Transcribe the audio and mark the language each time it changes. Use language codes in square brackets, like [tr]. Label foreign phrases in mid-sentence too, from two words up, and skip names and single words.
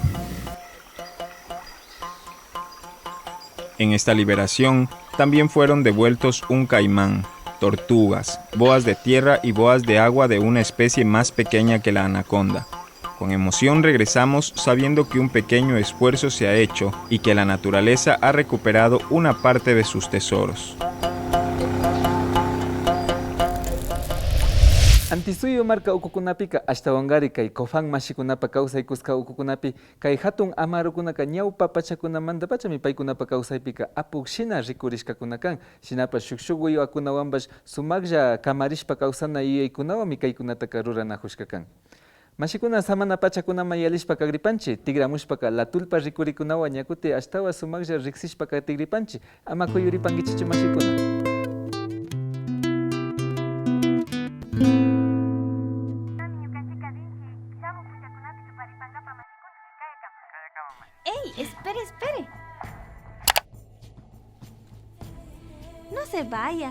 [es] En esta liberación también fueron devueltos un caimán, tortugas, boas de tierra y boas de agua de una especie más pequeña que la anaconda. Con emoción regresamos sabiendo que un pequeño esfuerzo se ha hecho y que la naturaleza ha recuperado una parte de sus tesoros. [qu] Antisuyo marca ukukunapika ashtawangari kay kofan mashikunapa kawsaykusqa ukukunapi kay hatun amarukunaka ñawpa pachakunamanta pachami paykunapa kawsaypika apukshina rikurishkakuna kan. Shinapas shukshuk wiwakunawanpash sumaqlla kamarishpa kawsana yuyaykunawami kaykunataka ruranakushka kan. Mashikuna samana pachakunaman yalishpaka gripanchi, tigramushpaka la tulpa rikurikunawan ñakuti ashtawa sumaqlla riksishpaka tigripanchi, ama kuyuripankichichu mashikuna. [es] ¡Ey! ¡Espere! No se vaya.